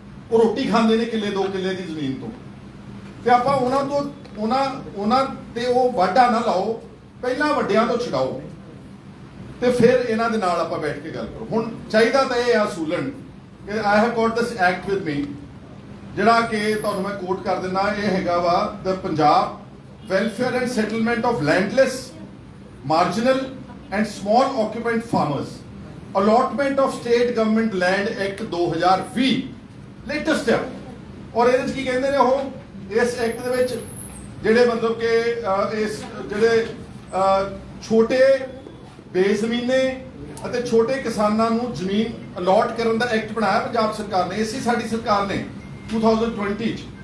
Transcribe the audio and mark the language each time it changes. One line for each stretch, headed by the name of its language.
Punjabi: ਉਹ ਰੋਟੀ ਖਾਂਦੇ ਨੇ ਕਿੱਲੇ 2 ਕਿੱਲੇ ਦੀ ਜ਼ਮੀਨ ਤੋਂ। ਤੇ ਆਪਾਂ ਉਹਨਾਂ ਤੇ ਉਹ ਵਾਢਾ ਨਾ ਲਾਓ, ਪਹਿਲਾਂ ਵੱਡਿਆਂ ਤੋਂ ਛਡਾਓ ਤੇ ਫਿਰ ਇਹਨਾਂ ਦੇ ਨਾਲ ਆਪਾਂ ਬੈਠ ਕੇ ਗੱਲ ਕਰੋ। ਹੁਣ ਚਾਹੀਦਾ ਤਾਂ ਇਹ ਆ ਸੂਲਨ ਕਿ
English: I have got this act with me,
Punjabi: ਜਿਹੜਾ ਕਿ ਤੁਹਾਨੂੰ ਮੈਂ ਕੋਟ ਕਰ ਦਿੰਦਾ। ਇਹ ਹੈਗਾ ਵਾ ਦ Punjab welfare and settlement of landless marginal and small occupant farmers, allotment of state government land act 2020 latest ਹੈ। ਔਰ ਇਹਦੇ ਵਿੱਚ ਕੀ ਕਹਿੰਦੇ ਨੇ ਉਹ, ਇਸ ਐਕਟ ਦੇ ਵਿੱਚ ਜਿਹੜੇ ਮਤਲਬ ਕਿ ਇਸ ਜਿਹੜੇ ਛੋਟੇ ਬੇਜ਼ਮੀਨੇ ਅਤੇ ਛੋਟੇ ਕਿਸਾਨਾਂ ਨੂੰ ਜ਼ਮੀਨ ਅਲਾਟ ਕਰਨ ਦਾ ਐਕਟ ਬਣਾਇਆ ਪੰਜਾਬ ਸਰਕਾਰ ਨੇ, ਇਸੇ ਸਾਡੀ ਸਰਕਾਰ ਨੇ 2020 ਚ।